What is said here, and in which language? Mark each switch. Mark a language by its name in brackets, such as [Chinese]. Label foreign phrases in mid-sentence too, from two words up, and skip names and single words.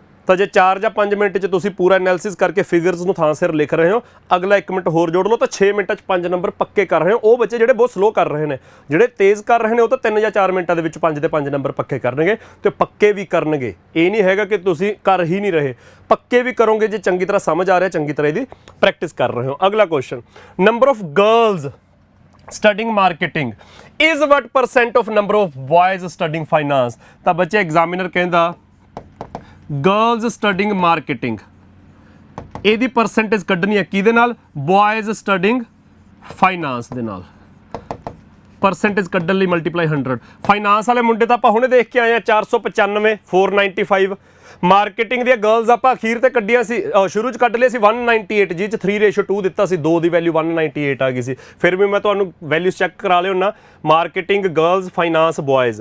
[Punjabi] ਤਾਂ ਜੇ 4 ਜਾਂ 5 ਮਿੰਟ 'ਚ ਤੁਸੀਂ ਪੂਰਾ ਐਨਾਲਿਸਿਸ ਕਰਕੇ ਫਿਗਰਸ ਨੂੰ ਥਾਂ ਸਿਰ ਲਿਖ ਰਹੇ ਹੋ, ਅਗਲਾ 1 ਮਿੰਟ ਹੋਰ ਜੋੜ ਲਓ ਤਾਂ 6 ਮਿੰਟਾਂ 'ਚ 5 ਨੰਬਰ ਪੱਕੇ ਕਰ ਰਹੇ ਹੋ। ਉਹ ਬੱਚੇ ਜਿਹੜੇ ਬਹੁਤ ਸਲੋ ਕਰ ਰਹੇ ਨੇ, ਜਿਹੜੇ ਤੇਜ਼ ਕਰ ਰਹੇ ਨੇ, ਉਹ ਤਾਂ 3 ਜਾਂ 4 ਮਿੰਟਾਂ ਦੇ ਵਿੱਚ 5 ਦੇ 5 ਨੰਬਰ ਪੱਕੇ ਕਰਨਗੇ ਤੇ ਪੱਕੇ ਵੀ ਕਰਨਗੇ। ਇਹ ਨਹੀਂ ਹੈਗਾ ਕਿ ਤੁਸੀਂ ਕਰ ਹੀ ਨਹੀਂ ਰਹੇ, ਪੱਕੇ ਵੀ ਕਰੋਗੇ ਜੇ ਚੰਗੀ ਤਰ੍ਹਾਂ ਸਮਝ ਆ ਰਿਹਾ, ਚੰਗੀ ਤਰ੍ਹਾਂ ਇਹਦੀ ਪ੍ਰੈਕਟਿਸ ਕਰ ਰਹੇ ਹੋ। [English] ਅਗਲਾ question, number of girls studying marketing is what percent of number of boys studying finance? [Punjabi] ਤਾਂ ਬੱਚੇ ਐਗਜ਼ਾਮੀਨਰ ਕਹਿੰਦਾ [English] girls studying marketing, [Punjabi] ਇਹਦੀ ਪਰਸੈਂਟੇਜ ਕੱਢਣੀ ਹੈ ਕਿਹਦੇ ਨਾਲ? [English] boys studying finance [Punjabi] ਦੇ ਨਾਲ। ਪਰਸੈਂਟੇਜ ਕੱਢਣ ਲਈ ਮਲਟੀਪਲਾਈ 100। ਫਾਈਨਾਂਸ ਵਾਲੇ ਮੁੰਡੇ ਤਾਂ ਆਪਾਂ ਹੁਣੇ ਦੇਖ ਕੇ ਆਏ ਆ 495, 495। ਮਾਰਕੀਟਿੰਗ ਦੀਆਂ ਗਰਲਸ ਆਪਾਂ ਅਖੀਰ ਤੇ ਕੱਢੀਆਂ ਸੀ, ਸ਼ੁਰੂ 'ਚ ਕੱਢ ਲਿਆ ਸੀ 198, ਜਿਹ 'ਚ 3:2 ਦਿੱਤਾ ਸੀ, 2 ਦੀ ਵੈਲਿਊ 198 ਆ ਗਈ ਸੀ। ਫਿਰ ਵੀ ਮੈਂ ਤੁਹਾਨੂੰ [English] values check [Punjabi] ਕਰਾ ਲਿਓ ਨਾ। [English] marketing girls, finance boys.